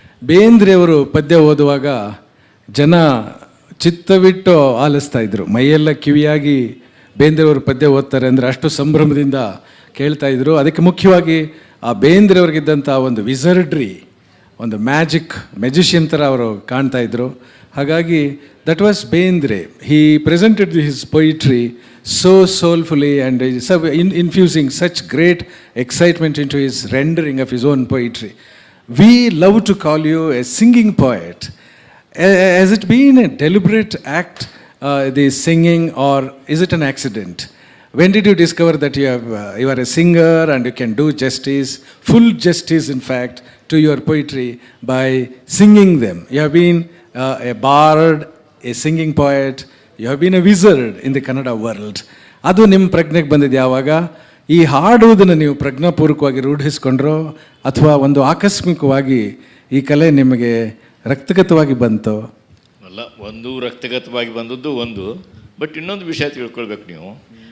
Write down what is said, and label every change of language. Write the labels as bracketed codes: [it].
[kn] ಬೇಂದ್ರೆಯವರು ಪದ್ಯ ಓದುವಾಗ ಜನ ಚಿತ್ತವಿಟ್ಟು ಆಲಿಸ್ತಾ ಇದ್ರು. ಮೈಯೆಲ್ಲ ಕಿವಿಯಾಗಿ ಬೇಂದ್ರೆಯವರು ಪದ್ಯ ಓದ್ತಾರೆ ಅಂದರೆ ಅಷ್ಟು ಸಂಭ್ರಮದಿಂದ ಕೇಳ್ತಾ ಇದ್ರು. ಅದಕ್ಕೆ ಮುಖ್ಯವಾಗಿ ಆ ಬೇಂದ್ರೆಯವ್ರಿಗಿದ್ದಂಥ ಒಂದು ವಿಸರ್ಡ್ರಿ, ಒಂದು ಮ್ಯಾಜಿಷಿಯನ್ ಥರ ಅವರು ಕಾಣ್ತಾ ಇದ್ರು. ಹಾಗಾಗಿ [en] That was Bendre. He presented his poetry so soulfully and infusing such great excitement into his rendering of his own poetry. We love to call you a singing poet. Has it been a deliberate act, the singing, or is it an accident? When did you discover that you are a singer and you can do justice, full justice in fact, to your poetry by singing them? You have been a bard, a singing poet. You have been a wizard in the Kannada world. [kn] ಅದು ನಿಮ್ಮ ಪ್ರಜ್ಞೆಗೆ ಬಂದಿದ್ದು ಯಾವಾಗ? ಈ ಹಾಡುವುದನ್ನು ನೀವು ಪ್ರಜ್ಞಾಪೂರ್ವಕವಾಗಿ ರೂಢಿಸ್ಕೊಂಡ್ರೋ ಅಥವಾ ಒಂದು ಆಕಸ್ಮಿಕವಾಗಿ ಈ ಕಲೆ ನಿಮಗೆ ರಕ್ತಗತವಾಗಿ ಬಂತು? ಅಲ್ಲ, ಒಂದು ರಕ್ತಗತವಾಗಿ ಬಂದದ್ದು ಒಂದು. ಬಟ್ ಇನ್ನೊಂದು ವಿಷಯ ತಿಳ್ಕೊಳ್ಬೇಕು ನೀವು.